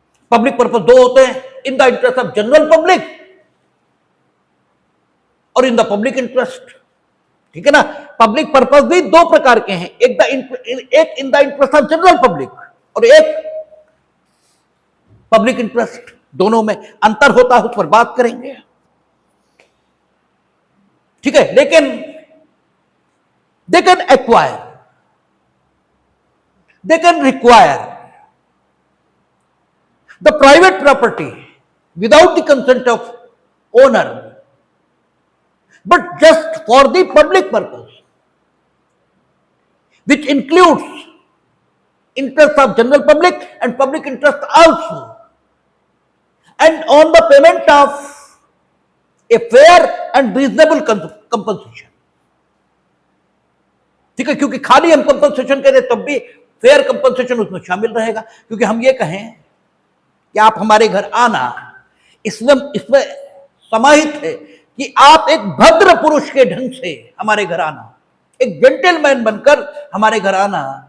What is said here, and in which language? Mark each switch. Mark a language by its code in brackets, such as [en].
[hi] Public purpose दो होते हैं, in the interest of general public और इन द पब्लिक इंटरेस्ट। ठीक है ना। पब्लिक पर्पस भी दो प्रकार के हैं, एक in the interest of general public और एक पब्लिक इंटरेस्ट। दोनों में अंतर होता है, उस पर बात करेंगे। ठीक है। लेकिन [en] they can acquire, they can require the private property without the consent of owner, but just for the public purpose, which includes interest of general public and public interest also, and on the payment of a fair and reasonable compensation। [hi] ठीक है। क्योंकि खाली हम compensation करें तब भी fair compensation उसमें शामिल रहेगा। क्योंकि हम ये कहें कि आप हमारे घर आना, इसमें समाहित है कि आप एक भद्र पुरुष के ढंग से हमारे घर आना, एक जेंटलमैन बनकर हमारे घर आना।